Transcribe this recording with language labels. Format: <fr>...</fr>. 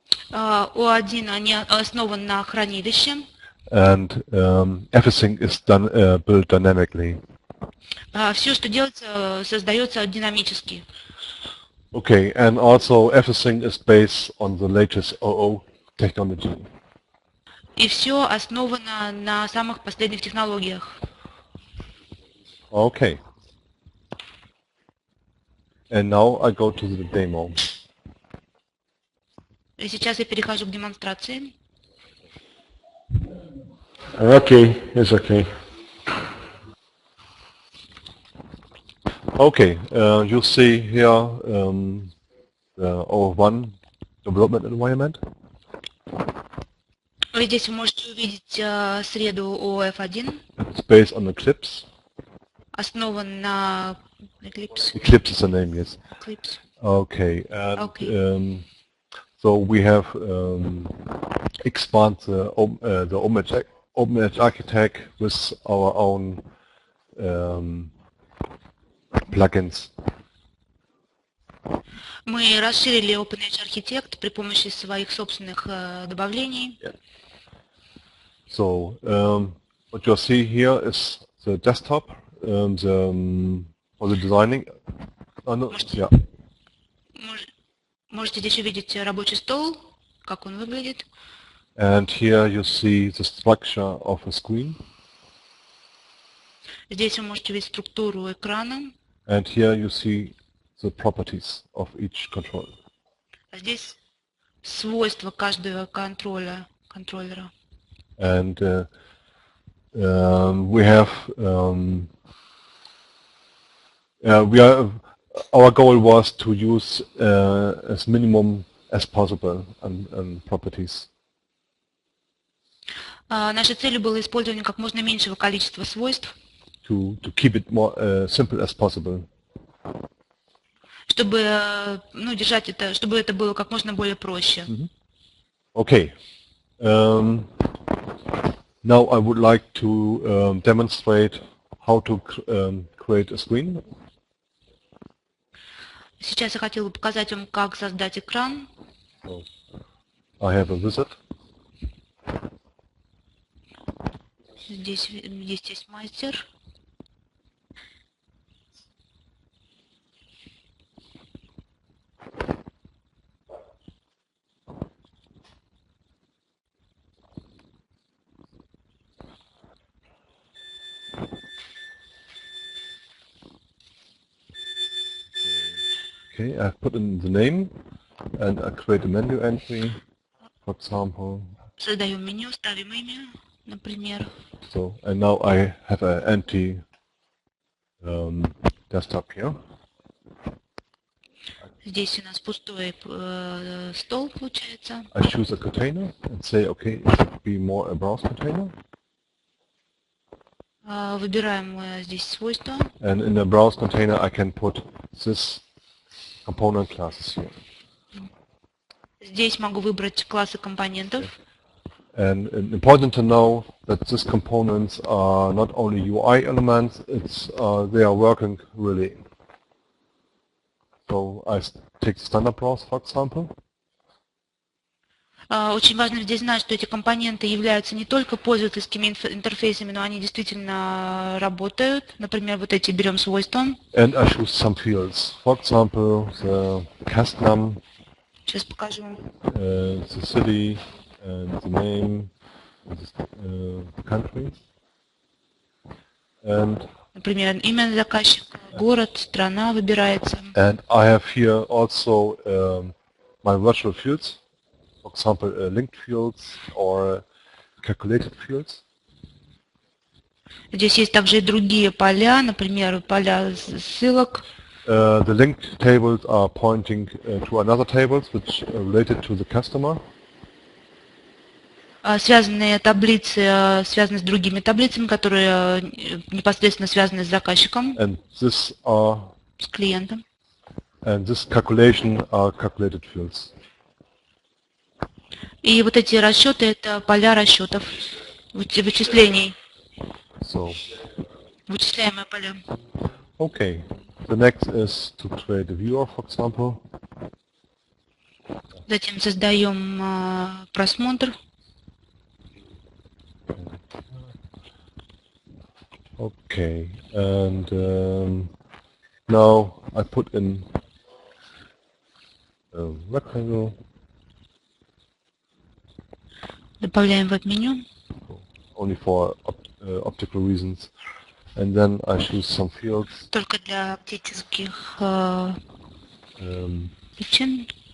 <ru>O1 они основан на хранилище.</ru> <en>And everything is done built dynamically.</en> <ru>Все, что делается, создается динамически.</ru> <en>Okay, and also everything is based on the latest OO technology.</en> <ru>И все основано на самых последних технологиях.</ru> <en>Okay. And now I go to the demo.</en> <ru>И сейчас я перехожу к демонстрации.</ru> <en>Okay, it's okay. Okay, you see here the OF1 development environment.</en> <ru>Здесь вы можете увидеть среду OF-1.</ru> <en>It's based on Eclipse.</en> <ru>Основан на Eclipse.</ru> <en>Eclipse is the name, yes. Eclipse. Okay, and Okay. so we have expand the OpenEdge architect with our own plugins.</en> <ru>Мы расширили OpenEdge Architect при помощи своих собственных добавлений.</ru> <en>Yeah. So what you see here is the desktop, for the designing. Yeah.</en> <ru>Можете здесь увидеть рабочий стол, как он выглядит.</ru> <en>And here you see the structure of a screen.</en> <ru>Здесь вы можете видеть структуру экрана.</ru> <en>And here you see the properties of each controller.</en> <ru>А здесь свойства каждого контроллера.</ru> <en>And we have our goal was to use as minimum as possible and properties.</en> <ru>Нашей целью было использование как можно меньшего количества свойств.</ru> <en>To keep it more simple as possible.</en> <ru>Чтобы держать это, чтобы это было как можно более проще.</ru> <en>Okay. Now I would like to demonstrate how to create a screen.</en> <ru>Сейчас я хотела бы показать вам, как создать экран.</ru> <en>So, I have a wizard.</en> <ru>Здесь есть мастер.</ru> <en>Okay, I've put in the name and I create a menu entry, for example.</en> <ru>Создаем меню, ставим имя, например.</ru> <en>So, and now I have an empty desktop here.</en> <ru>Здесь у нас пустой стол получается.</ru> <en>I choose a container and say, okay, it should be more a browse container.</en> <ru>Выбираем здесь свойства.</ru> <en>And in the browse container I can put this component classes here.</en> <ru>Здесь могу выбрать классы компонентов.</ru> <en>And important to know that these components are not only UI elements, they are working really. So I take the standard browse, for example.</en> <ru>Очень важно здесь знать, что эти компоненты являются не только пользовательскими интерфейсами, но они действительно работают. Например, вот эти берем свойства.</ru> <en>And I choose some fields. For example, the custom,</en> <ru>Сейчас покажу.</ru> <en>the city, and the name, the country. And</en> <ru>Например, имя заказчика, город, страна выбирается.</ru> <en>And I have here also my virtual fields, for example, linked fields or calculated fields.</en> <ru>Здесь есть также и другие поля, например, поля ссылок.</ru> <en>The linked tables are pointing to another tables which are related to the customer.</en> <ru>связанные таблицы связаны с другими таблицами, которые непосредственно связаны с заказчиком,</ru> <en>And this are</en> <ru>с клиентом.</ru> <en>and this calculation are calculated fields.</en> <ru>И вот эти расчеты – это поля расчетов, вычислений,</ru> <en>So,</en> <ru>вычисляемые поля.</ru> <en>okay. The next is to create a viewer, for example.</en> <ru>Затем создаем просмотр.</ru> <en>Okay, and now I put in a rectangle.</en> <ru>Добавляем веб-меню.</ru> <en>Only for optical reasons, and then I choose some fields.</en> <ru>Только для оптических причин.</ru>